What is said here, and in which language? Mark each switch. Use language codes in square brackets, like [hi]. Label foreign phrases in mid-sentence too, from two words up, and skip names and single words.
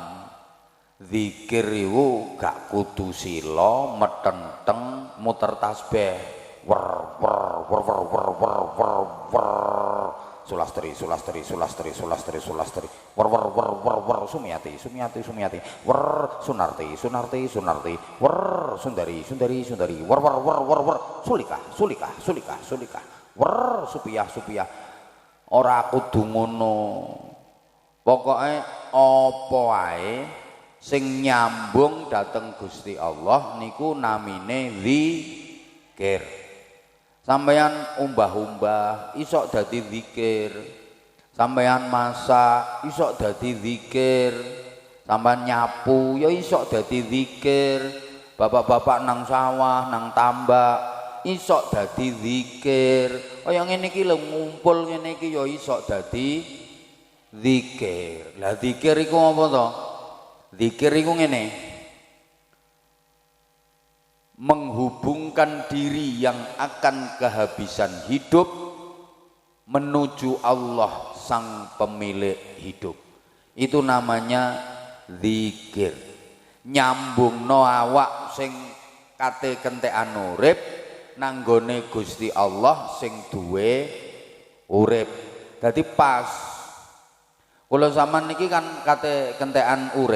[jv] Zikir iku gak kudu sila, metenteng, muter tasbih. Wer wer wer wer wer wer wer wer. Sulastri sulastri sulastri sulastri sulastri. Wer wer wer wer wer Sumiati Sumiati Sumiati. Wer Sunarti Sunarti Sunarti. Wer Sundari Sundari Sundari. Wer wer wer wer wer Sulika Sulika Sulika Sulika. Wer Supiah Supiah. Ora kudu ngono. Pokoke apa wae sing nyambung dateng Gusti Allah niku namine zikir. Sampeyan umbah-umbah isok dadi zikir. Sampeyan masak isok dadi zikir. Sampeyan nyapu ya isok dadi zikir. Bapak-bapak nang sawah, nang tambak isok dadi zikir. Kaya ngene iki lho ngumpul ngene iki ya isok dadi zikir. Lah zikir iku apa to? [id] Zikir itu ngene, menghubungkan diri yang akan kehabisan hidup menuju Allah sang pemilik hidup. Itu namanya zikir. [jv] Nyambungno awak sing kate kentekan urip nanggone Gusti Allah sing duwe urip. Dadi pas kula sampean niki kan kate kentekan urip.